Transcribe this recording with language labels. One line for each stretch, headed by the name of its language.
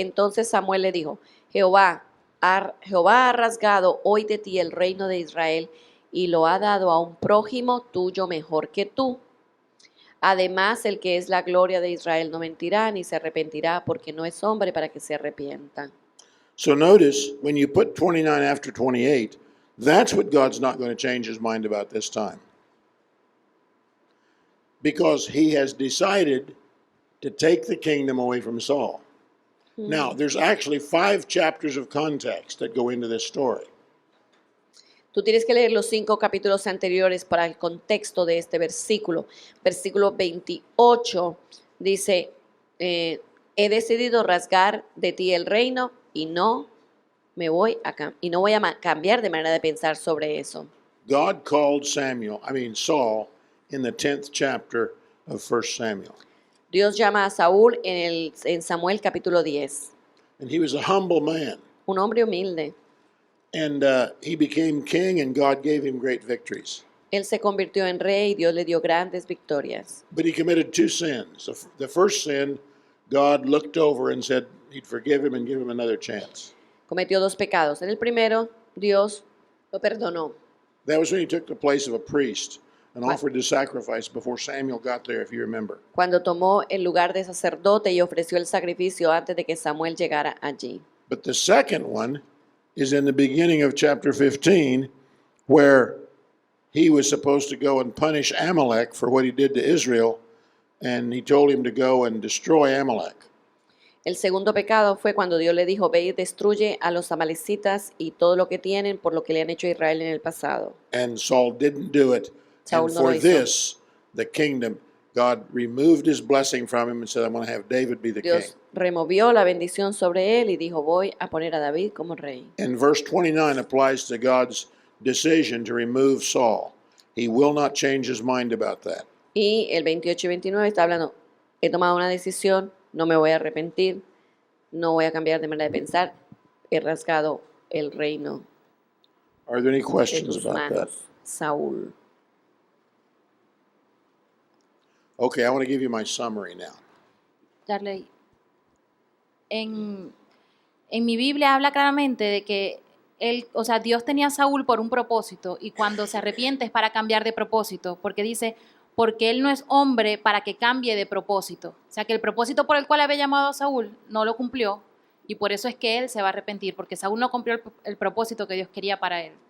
Spanish: Entonces Samuel le dijo, Jehová ha rasgado hoy de ti el reino de Israel y lo ha dado a un prójimo tuyo mejor que tú. Además, el que es la gloria de Israel no mentirá ni se arrepentirá porque no es hombre para que se arrepienta.
English: So notice, when you put 29 after 28, that's what God's not going to change his mind about this time. Because he has decided to take the kingdom away from Saul. Now, there's actually 5 chapters of context that go into this story.
Spanish: Tú tienes que leer los 5 capítulos anteriores para el contexto de este versículo. Versículo 28 dice, he decidido rasgar de ti el reino y no voy a cambiar de manera de pensar sobre eso.
English: God called Saul in the 10th chapter of 1 Samuel.
Spanish: Dios llama a Saúl en Samuel capítulo 10.
English: And he was a humble man.
Spanish: Un hombre humilde.
English: And he became king, and God gave him great victories.
Spanish: Él se convirtió en rey y Dios le dio grandes victorias.
English: But he committed 2 sins. The first sin, God looked over and said he'd forgive him and give him another chance.
Spanish: Cometió 2 pecados. En el primero, Dios lo perdonó.
English: That was when he took the place of a priest and offered the sacrifice before Samuel got there, if you remember.
Spanish: Cuando tomó el lugar de sacerdote y ofreció el sacrificio antes de que Samuel llegara allí.
English: But the second one is in the beginning of chapter 15, where he was supposed to go and punish Amalek for what he did to Israel, and he told him to go and destroy Amalek.
Spanish: El segundo pecado fue cuando Dios le dijo, ve y destruye a los amalecitas y todo lo que tienen por lo que le han hecho a Israel en el pasado.
English: And Saul didn't do it.
Spanish: Saúl
English: And
Spanish: no lo
English: for
Spanish: hizo.
English: this, the kingdom, God removed his blessing from him and said, I'm going to have David be the king.
Spanish: Dios removió la bendición sobre él y dijo, voy a poner a David como rey.
English: And verse 29 applies to God's decision to remove Saul. He will not change his mind about that.
Spanish: Y el 28 y 29 está hablando, he tomado una decisión, no me voy a arrepentir, no voy a cambiar de manera de pensar, he rasgado el reino
English: Are there any
Spanish: de
English: questions
Spanish: tus
English: about that?
Spanish: manos, Saúl.
English: Okay, I want to give you my summary now.
Spanish: Darley, en mi Biblia habla claramente de que Dios tenía a Saúl por un propósito y cuando se arrepiente es para cambiar de propósito, porque dice, porque él no es hombre para que cambie de propósito. O sea, que el propósito por el cual había llamado a Saúl no lo cumplió y por eso es que él se va a arrepentir, porque Saúl no cumplió el propósito que Dios quería para él.